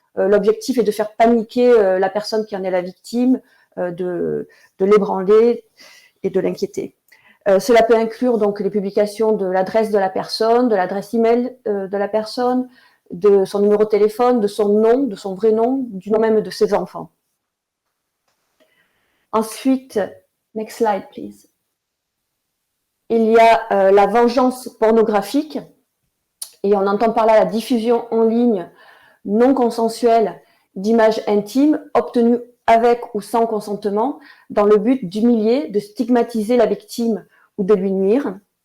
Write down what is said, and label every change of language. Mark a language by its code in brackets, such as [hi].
[fr] L'objectif est de faire paniquer la personne qui en est la victime, de l'ébranler et de l'inquiéter. Cela peut inclure donc les publications de l'adresse de la personne, de l'adresse email de la personne, de son numéro de téléphone, de son nom, de son vrai nom, du nom même de ses enfants. [en] Ensuite, next slide please. [fr] Il y a la vengeance pornographique, et on entend par là la diffusion en ligne non consensuelle d'images intimes obtenues avec ou sans consentement dans le but d'humilier, de stigmatiser la victime ou de lui nuire.